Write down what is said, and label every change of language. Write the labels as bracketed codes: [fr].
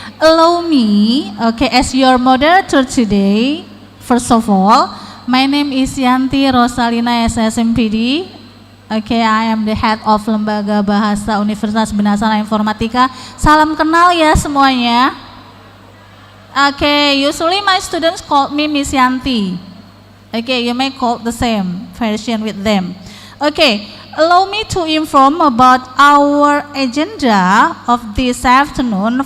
[en] Allow me, okay, as your moderator today, first of all, my name is Yanti Rosalina SSMPD. Okay, I am the head of Lembaga Bahasa Universitas Binasaran Informatika. [id] Salam kenal ya semuanya. [en] Okay, usually my students call me Miss Yanti. Okay, you may call the same version with them. Okay, allow me to inform about our agenda of this afternoon.